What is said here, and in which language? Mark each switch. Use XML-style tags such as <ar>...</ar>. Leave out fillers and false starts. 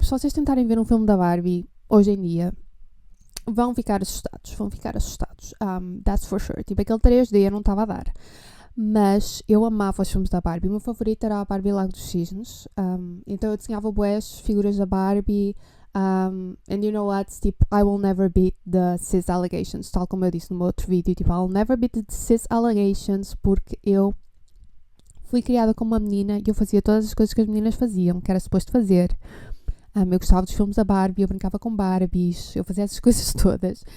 <pt>Tipo, se vocês tentarem ver um filme da Barbie hoje em dia, vão ficar assustados.</pt> <en>That's for sure.</en> <pt>Tipo, aquele 3D eu não estava a dar. Mas eu amava os filmes da Barbie. O meu favorito era a Barbie Lago dos Cisnes. Então eu desenhava bués figuras da Barbie.</pt> <en>And you know what? Tipo, I will never beat the cis allegations.</en> <pt>Tal como eu disse no meu outro vídeo.</pt> <en>Tipo, I will never beat the cis allegations.</en> <pt>Porque eu fui criada como uma menina e eu fazia todas as coisas que as meninas faziam, que era suposto fazer. Eu gostava dos filmes da Barbie, eu brincava com Barbies, eu fazia essas coisas todas.</pt>